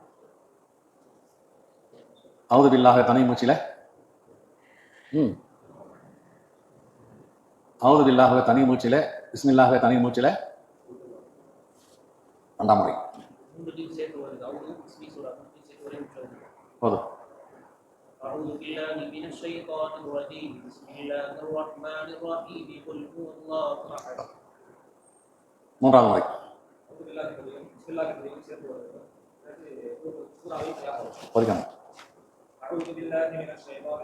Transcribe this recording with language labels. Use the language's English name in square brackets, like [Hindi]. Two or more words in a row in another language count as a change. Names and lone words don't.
[Arabic] أعوذ بالله [Tamil] தனி மூச்சில [Arabic] أعوذ بالله [Tamil] தனி மூச்சில, பிஸ்மில்லாஹ தனி மூச்சில 2ஆம் முறை. போதும். [Arabic] أعوذ بالله من الشيطان الرجيم بسم الله الرحمن الرحيم قل هو الله أحد. [Tamil] மூன்றாவது முறை படிக்கணும்.